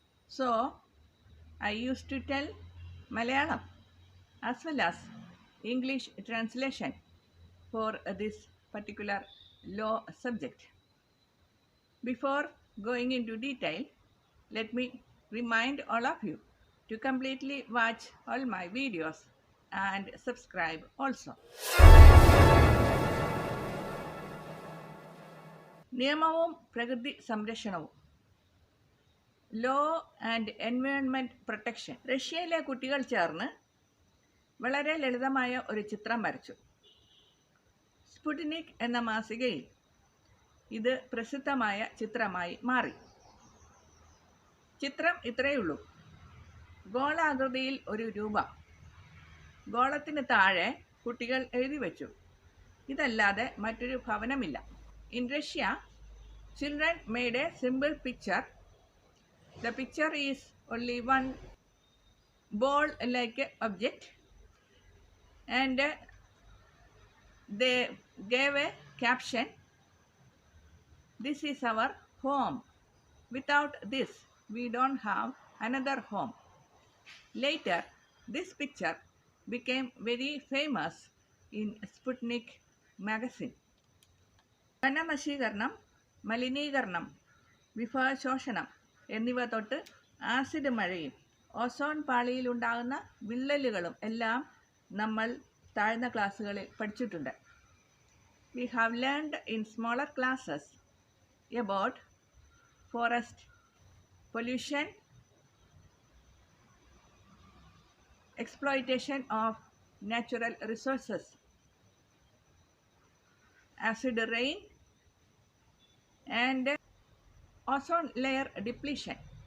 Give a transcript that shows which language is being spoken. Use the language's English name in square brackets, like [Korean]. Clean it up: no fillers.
[English] So I used to tell Malayalam as well as English translation for this particular law subject. Before going into detail, let me remind all of you to completely watch all my videos and subscribe also. [Malayalam] നിയമവും പ്രകൃതി സംരക്ഷണവും, [English] Law and environment protection. [Malayalam] റഷ്യയിലെ കുട്ടികൾ ചേർന്ന് വളരെ ലളിതമായ ഒരു ചിത്രം വരച്ചു. സ്പുട്നിക് എന്ന മാസികയിൽ ഇത് പ്രസിദ്ധമായ ചിത്രമായി മാറി. ചിത്രം ഇത്രയുള്ളൂ: ഗോളാകൃതിയിൽ ഒരു രൂപം. ഗോളത്തിന് താഴെ കുട്ടികൾ എഴുതി വച്ചു, ഇതല്ലാതെ മറ്റൊരു ഭവനമില്ല. [English] In Russia, children made a simple picture. The picture is only one ball-like object, and they gave a caption, "This is our home. Without this, we don't have another home." Later, this picture became very famous in Sputnik magazine. [Malayalam] വനനശീകരണം, മലിനീകരണം, വിഭവശോഷണം എന്നിവ തൊട്ട് acid മഴയും ozone പാളിയിലുണ്ടാകുന്ന വിള്ളലുകളും എല്ലാം നമ്മൾ താഴ്ന്ന ക്ലാസ്സുകളിൽ പഠിച്ചിട്ടുണ്ട്. [English] We have learned in smaller classes about forest pollution, exploitation of natural resources, acid rain, and ozone layer depletion.